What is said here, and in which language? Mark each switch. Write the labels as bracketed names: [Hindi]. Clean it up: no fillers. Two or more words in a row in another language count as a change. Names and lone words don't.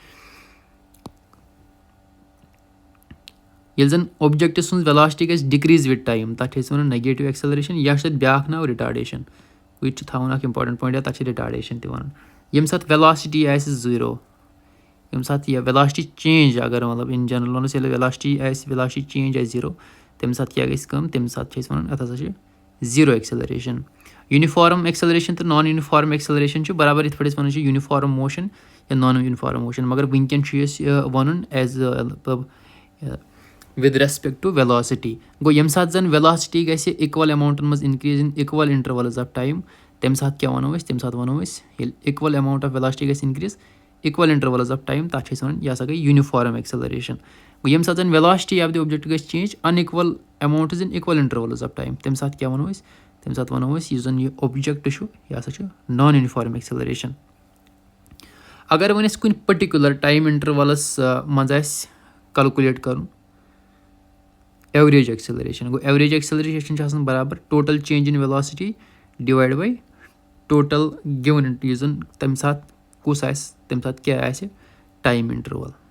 [Kashmiri] ییٚلہِ زن اوبجکٹ سٕنٛز ویلاسٹی گژھِ [English] decrease with time [Kashmiri] تتھ چھِ أسۍ ونان [English] negative acceleration. [Kashmiri] یا چھُ تتھ بیاکھ ناو رِٹاڈیشن. گوٚو یہِ تہِ چھُ تھاوُن اکھ [English] important point [Kashmiri] تتھ چھِ رِٹاڈیشن تہِ ونان. ییٚمہِ ساتہٕ ویلاسٹی آسہِ زیٖرو ییٚمہِ ساتہٕ یہِ [English] velocity change [Kashmiri] اگر مطلب [English] in general [Kashmiri] ونو أسۍ ییٚلہِ [English] velocity change [Kashmiri] آسہِ زیٖرو تمہِ ساتہٕ کیاہ گژھِ کٲم تمہِ ساتہٕ چھِ أسۍ ونان اتھ ہسا چھِ [English] zero acceleration. uniform acceleration [Kashmiri] تہٕ [English] non uniform acceleration [Kashmiri] چھِ برابر یِتھ پٲٹھۍ أسۍ ونان چھِ [English] uniform motion [Kashmiri] یا [English] non uniform motion. [Kashmiri] مگر وُنکیٚن چھُ اَسہِ ونُن [English] as with respect to velocity. [Kashmiri] گوٚو ییٚمہِ ساتہٕ زن ویلاسٹی گژھِ [English] equal amounts [Kashmiri] منٛز [English] increase in equal intervals of time [Kashmiri] تمہِ ساتہٕ کیاہ ونو أسۍ تمہِ ساتہٕ ونو أسۍ ییٚلہِ [English] equal amount of velocity [Kashmiri] گژھِ [English] increase equal intervals of time [Kashmiri] تتھ چھِ أسۍ ونان یہِ ہسا گٔے [English] uniform acceleration. [Kashmiri] گوٚو ییٚمہِ ساتہٕ زن [English] velocity of the object [Kashmiri] گژھِ [English] change in equal amounts in equal intervals of time [Kashmiri] تمہِ ساتہٕ کیاہ ونو أسۍ تمہِ ساتہٕ ونو أسۍ یُس زن یہِ اوبجکٹ چھُ یہِ ہسا چھُ [English] non uniform acceleration. [Kashmiri] اگر وۄنۍ اَسہِ کُنہِ [English] particular time intervals [Kashmiri] منٛز آسہِ کلکُلیٹ کرُن [English] average acceleration. [Kashmiri] گوٚو [English] average acceleration [Kashmiri] چھِ آسان برابر [English] total change in velocity divide by total given [Kashmiri] یُس زن تمہِ ساتہٕ کُس آسہِ تمہِ ساتہٕ کیاہ آسہِ [English] time interval.